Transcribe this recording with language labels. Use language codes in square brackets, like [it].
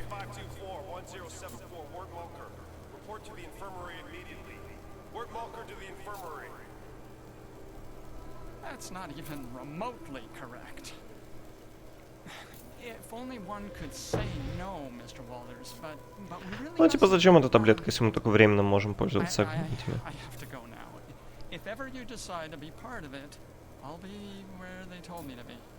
[en] 524-1074, Ward Mulker. Report to the infirmary immediately. Ward Mulker to the infirmary. That's not even remotely correct. If only one could say no, Mr. Walters, but we really... [ru] Ну, типа, зачем эта таблетка, если мы только временно можем пользоваться этими? [en] I have to go now. If ever you decide to be part of it, I'll be where they told me to be.